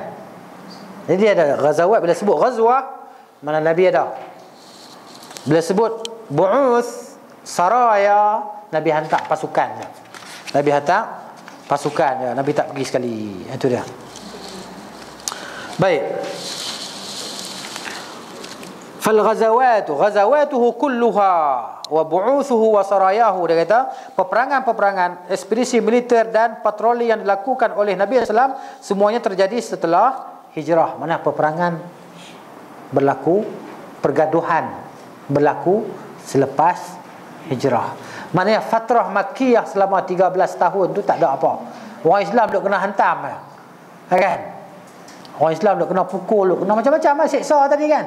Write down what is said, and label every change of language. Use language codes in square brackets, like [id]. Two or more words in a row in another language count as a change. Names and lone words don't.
[ms] Jadi ada ghazawat, bila sebut ghazwah, mana Nabi ada. Bila sebut [ar] بعوث، سرايا, [ms] Nabi hantar pasukan. Nabi hantar pasukan. Nabi tak pergi sekali. Itu dia. Baik. [ar] غزواته كلها وبعوثه وسراياه. [id] Dia kata peperangan-peperangan, ekspedisi militer dan patroli yang dilakukan oleh Nabi SAW semuanya terjadi setelah hijrah. [ms] Mana peperangan berlaku, pergaduhan berlaku selepas hijrah. Maknanya [ar] فترة مكية [ms] selama 13 tahun tu tak ada apa. Orang Islam duk kena hantam kan? Orang Islam duk kena pukul, duk kena macam-macam siksa tadi kan.